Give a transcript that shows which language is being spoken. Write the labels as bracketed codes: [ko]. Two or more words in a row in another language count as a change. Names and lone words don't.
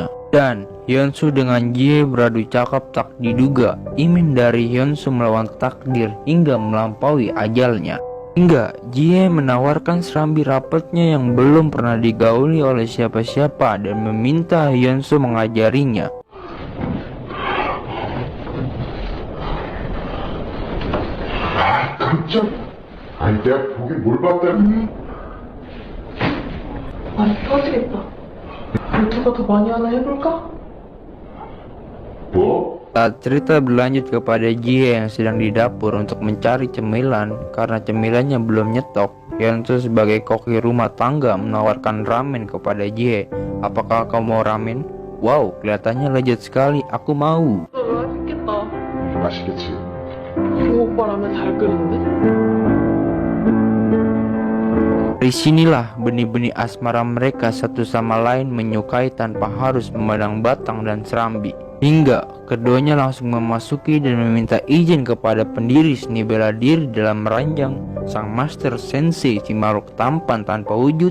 [id] Dan Hyunso dengan Jihye beradu cakap. Tak diduga, imin dari Hyunso melawan takdir hingga melampaui ajalnya. Hingga Jihye menawarkan serambi rapatnya yang belum pernah digauli oleh siapa-siapa dan meminta Hyunso mengajarinya. [ko] 깜짝. 아니 내가 보긴 뭘 봤다니. 아니, 터지겠다. 누가 더 많이 하나 해볼까? 뭐? [id] Saat cerita berlanjut kepada Jihye yang sedang di dapur untuk mencari cemilan karena cemilannya belum nyetok, Hyunso sebagai koki rumah tangga menawarkan ramen kepada Jihye. Apakah kau mau ramen? Wow, kelihatannya lezat sekali, aku mau. [ko] 맛있겠다. 맛있겠지. 그 오빠 라면 잘 끓이는데? [id] Dari sinilah benih-benih asmara mereka satu sama lain menyukai tanpa harus memandang batang dan serambi. Hingga keduanya langsung memasuki dan meminta izin kepada pendiri seni bela diri dalam ranjang, sang master sensei si makhluk tampan tanpa wujud.